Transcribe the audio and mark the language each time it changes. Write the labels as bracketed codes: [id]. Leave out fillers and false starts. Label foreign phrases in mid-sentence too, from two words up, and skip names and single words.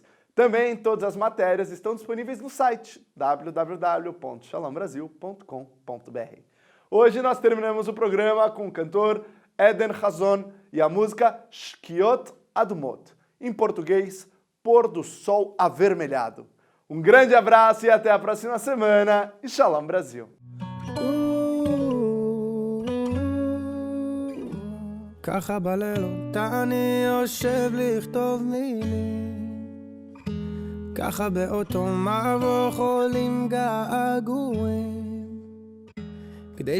[pt] Também todas as matérias estão disponíveis no site www.shalombrasil.com.br. Hoje nós terminamos o programa com o cantor Eden Hazon e a música Shkiot Adumot, em português, Pôr do Sol Avermelhado. Um grande abraço e até a próxima semana e Shalom Brasil! [he] ככה בלילות אני יושב לכתוב מילים, ככה באותו מבוך עולים געגועים, כדי